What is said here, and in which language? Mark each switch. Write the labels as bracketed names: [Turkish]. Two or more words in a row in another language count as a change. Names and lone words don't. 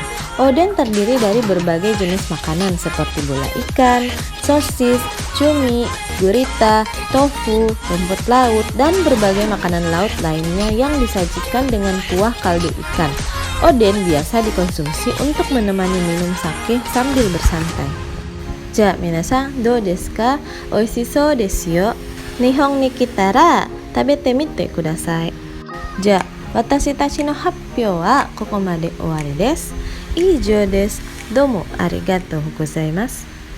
[Indonesian] Oden terdiri dari berbagai jenis makanan seperti bola ikan, sosis, cumi, gurita, tofu, rumput laut, dan berbagai makanan laut lainnya yang disajikan dengan kuah kaldu ikan. Oden biasa dikonsumsi untuk menemani minum sake sambil bersantai. [Japanese] じゃ、皆さん、どうですか？美味しそうですよ. 日本に来たら食べてみてください. じゃ、私たちの発表はここまで終わりです. 以上です. どうもありがとうございます.